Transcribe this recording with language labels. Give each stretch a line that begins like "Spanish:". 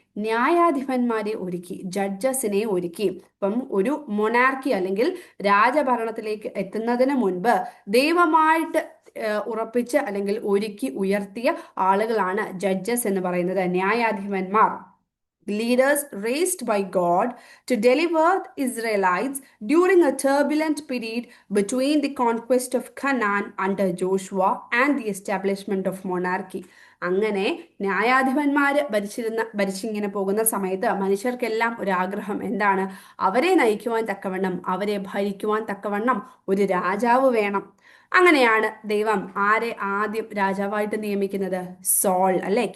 Malayalam: ന്യായാധിപന്മാരെ ഒരുക്കി, ജഡ്ജസിനെ ഒരുക്കി. അപ്പം ഒരു മൊണാർക്കി അല്ലെങ്കിൽ രാജഭരണത്തിലേക്ക് എത്തുന്നതിന് മുൻപ് ദൈവമായിട്ട് ഉറപ്പിച്ച് അല്ലെങ്കിൽ ഒരുക്കി ഉയർത്തിയ ആളുകളാണ് ജഡ്ജസ് എന്ന് പറയുന്നത്, ന്യായാധിപന്മാർ.
English: Leaders raised by God to deliver the Israelites during a turbulent period between the conquest of Canaan under Joshua and the establishment of monarchy.
Malayalam: അങ്ങനെ ന്യായാധിപന്മാര് ഭരിച്ചിങ്ങനെ പോകുന്ന സമയത്ത് മനുഷ്യർക്കെല്ലാം ഒരാഗ്രഹം എന്താണ്? അവരെ നയിക്കുവാൻ തക്കവണ്ണം, അവരെ ഭരിക്കുവാൻ തക്കവണ്ണം ഒരു രാജാവ് വേണം. അങ്ങനെയാണ് ദൈവം ആരെ ആദ്യം രാജാവായിട്ട് നിയമിക്കുന്നത്? സോൾ, അല്ലെ?